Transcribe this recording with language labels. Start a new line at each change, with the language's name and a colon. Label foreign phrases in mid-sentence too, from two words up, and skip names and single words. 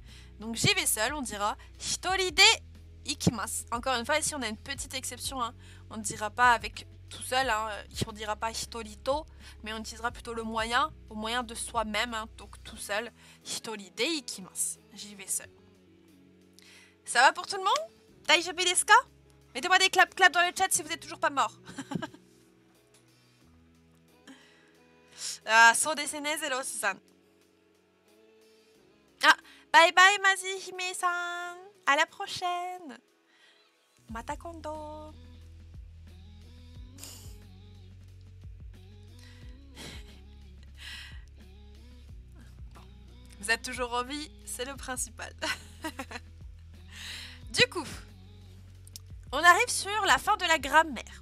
French: Donc j'y vais seul, on dira
Japanese: 一人で行きます.
French: Encore une fois, ici on a une petite exception, hein. On ne dira pas avec tout seul, hein. On ne dira pas hitorito, mais on utilisera plutôt le moyen, au moyen de soi-même, hein. Donc tout seul.
Japanese: 一人で行きます.
French: J'y vais seul. Ça va pour tout le monde?
Japanese: 大丈夫ですか?
French: Mettez-moi des claps dans le chat si vous n'êtes toujours pas mort.
Japanese: Ah, そうですね, Zero-san.
English: Ah, bye bye Mazi Hime-san.
French: À la prochaine.
Japanese: また今度.
French: Vous êtes toujours en vie, c'est le principal. Du coup, on arrive sur la fin de la grammaire.